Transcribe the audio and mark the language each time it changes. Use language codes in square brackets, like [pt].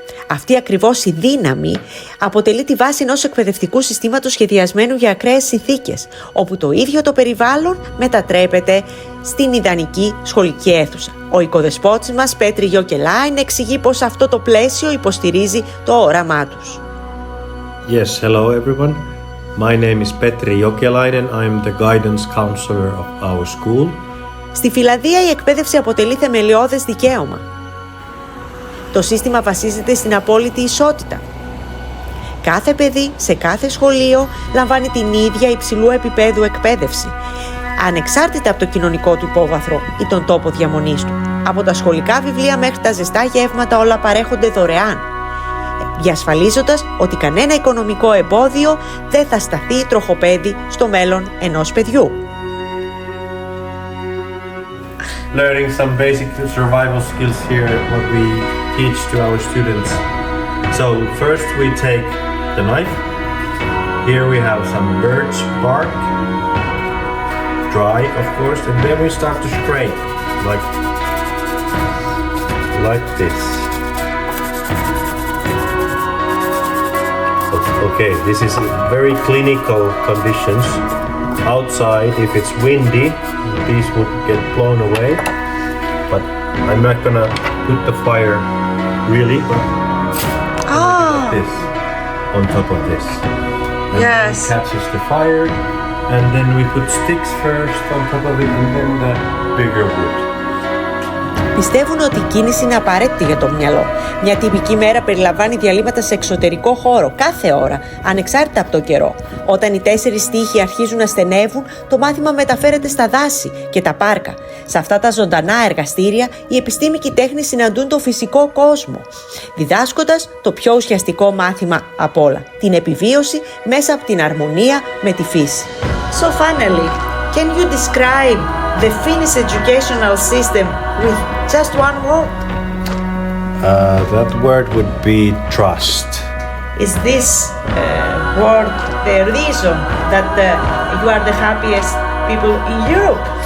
[el] Αυτή ακριβώς η δύναμη αποτελεί τη βάση ενός εκπαιδευτικού συστήματος σχεδιασμένου για ακραίες συνθήκες, όπου το ίδιο το περιβάλλον μετατρέπεται στην ιδανική σχολική αίθουσα. Ο οικοδεσπότης μας, Πέτρη Γιοκελάιν, εξηγεί πως αυτό το πλαίσιο υποστηρίζει το όραμά τους. [en] Yes, hello everyone. My name is Petri Jokelainen. I'm the guidance counselor of our school. [el] Στη Φιλανδία η εκπαίδευση αποτελεί θεμελιώδες δικαίωμα. Το σύστημα βασίζεται στην απόλυτη ισότητα. Κάθε παιδί σε κάθε σχολείο λαμβάνει την ίδια υψηλού επίπεδου εκπαίδευση, ανεξάρτητα από το κοινωνικό του υπόβαθρο ή τον τόπο διαμονής του. Από τα σχολικά βιβλία μέχρι τα ζεστά γεύματα όλα παρέχονται δωρεάν, διασφαλίζοντας ότι κανένα οικονομικό εμπόδιο δεν θα σταθεί τροχοπέδι στο μέλλον ενός παιδιού. [en] Learning some basic survival skills here, what we teach to our students. So first we take the knife. Here we have some birch bark, dry of course, and then we start to scrape like this. Okay, this is very clinical conditions. Outside, if it's windy, these would get blown away. But I'm not gonna put the fire really, but like this on top of this. And Yes. it catches the fire, and then we put sticks first on top of it, and then the bigger wood. [el] Πιστεύουν ότι η κίνηση είναι απαραίτητη για το μυαλό. Μια τυπική μέρα περιλαμβάνει διαλύματα σε εξωτερικό χώρο, κάθε ώρα, ανεξάρτητα από το καιρό. Όταν οι 4 τοίχοι αρχίζουν να στενεύουν, το μάθημα μεταφέρεται στα δάση και τα πάρκα. Σε αυτά τα ζωντανά εργαστήρια, η επιστήμη και η τέχνη συναντούν το φυσικό κόσμο, διδάσκοντας το πιο ουσιαστικό μάθημα απ' όλα, την επιβίωση μέσα από την αρμονία με τη φύση. [en] So finally, can you describe the Finnish educational system with just one word? That word would be trust. Is this word the reason that you are the happiest people in Europe?